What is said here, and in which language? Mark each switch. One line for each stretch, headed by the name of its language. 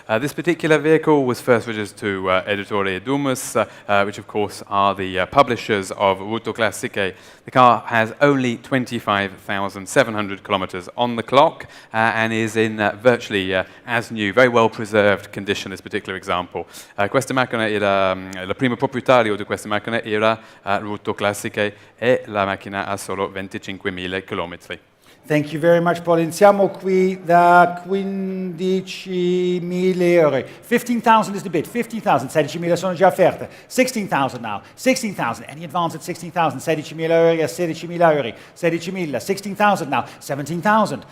English: This particular vehicle was first registered to Editore Dumas, which of course are the publishers of AutoClassica. The car has only 25,700 kilometers on the clock and is in virtually as new, very well preserved condition, this particular example.
Italian: Questa macchina era, il primo proprietario di questa macchina era AutoClassica e la macchina ha solo 25.000 chilometri.
English: Thank you very much, Paul.
Italian: Iniziamo qui da 15.000 euro.
English: 15,000 is the bid. 15,000.
Italian: 16.000 sono già offerte.
English: 16,000 now. 16,000. Any advance at 16,000. 16.000 euro. 16.000 euro. 16.000. 16,000 now. 17,000.